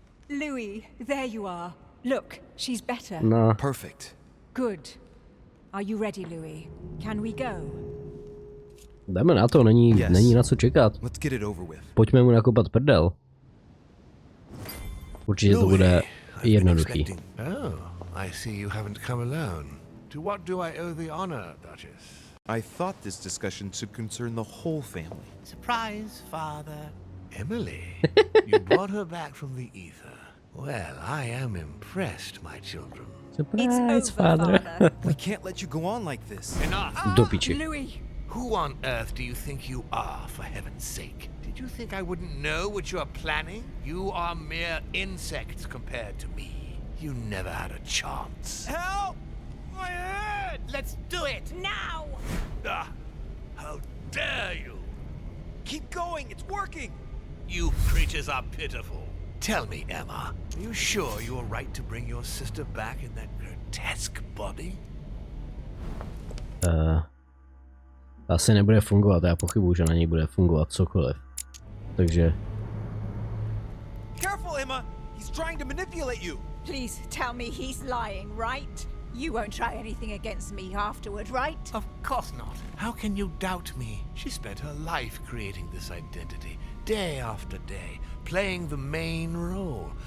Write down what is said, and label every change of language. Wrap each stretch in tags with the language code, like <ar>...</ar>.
<en>Louis, there you are. Look, she's better. No. Perfect. Good. Are you ready, Louis? Can we go?</en> <cs>Jdeme na to, není na co čekat.</cs> <en>Let's get it over with.</en> <cs>Pojďme mu nakopat prdel. Určitě to bude jednoduchý.</cs> <en>Oh, I see you haven't come alone. To what do I owe the honor, Duchess? I thought this discussion should concern the whole family. Surprise, Father. Emily, you brought her back from the ether. Well, I am impressed, my children. Surprise, It's over, Father. We can't let you go on like this. Enough!</en> <cs>Do piči.</cs> <en>Louis! Who on earth do you think you are, for heaven's sake? Did you think I wouldn't know what you are planning? You are mere insects compared to me. You never had a chance. Help! My head! Let's do it! Now! Ah, how dare you! Keep going, it's working! You creatures are pitiful. Tell me, Emma, are you sure you are right to bring your sister back in that grotesque body?</en> <cs>Asi nebude fungovat, já pochybuju, že na něj bude fungovat cokoliv. Takže...</cs> <en>Careful, Emma! He's trying to manipulate you! Please tell me he's lying, right? You won't try anything against me afterward, right? Of course not. How can you doubt me? She spent her life creating this identity, day after day, playing the main role.</en>